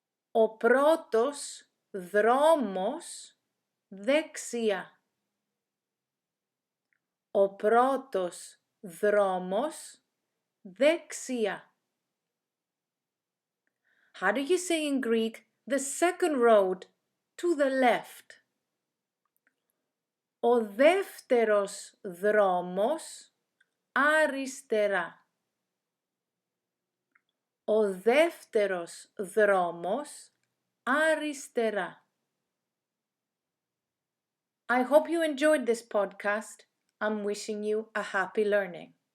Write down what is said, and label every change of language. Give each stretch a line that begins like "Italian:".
Greek: Ο πρώτος δρόμος δεξιά. Ο πρώτος δρόμος δεξιά.
English: How do you say in Greek, the second road to the left?
Greek: Ο δεύτερος δρόμος αριστερά. Ο δεύτερος δρόμος αριστερά.
English: I hope you enjoyed this podcast. I'm wishing you a happy learning.